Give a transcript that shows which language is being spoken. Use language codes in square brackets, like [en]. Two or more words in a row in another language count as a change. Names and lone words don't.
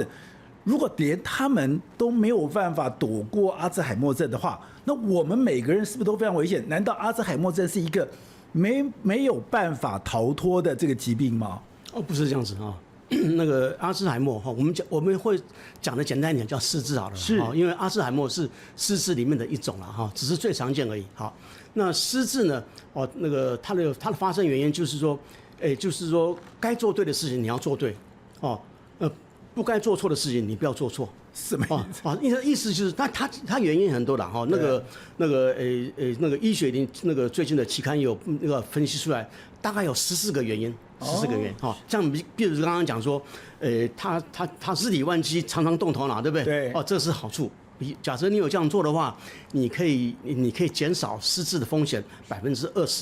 [zh] 如果連他們都沒有辦法躲過阿茲海默症的話，那我們每個人是不是都非常危險？難道阿茲海默症是一個沒有辦法逃脫的這個疾病嗎？不是這樣子啊。那個阿茲海默哈，我們會講的簡單一點，叫失智好了。是，因為阿茲海默是失智裡面的一種了哈，只是最常見而已。好，那失智呢？那個它的發生原因就是說，就是說該做對的事情你要做對，不該做錯的事情你不要做錯。什麼意思就是它原因很多了哈。那個醫學裡那個最近的期刊有那個分析出來，大概有14個原因。14個原因哈，像比如剛剛講說，他日理萬機，常常動頭腦，對不對？對。這是好處。假設你有這樣做的話，你可以減少失智的風險20%。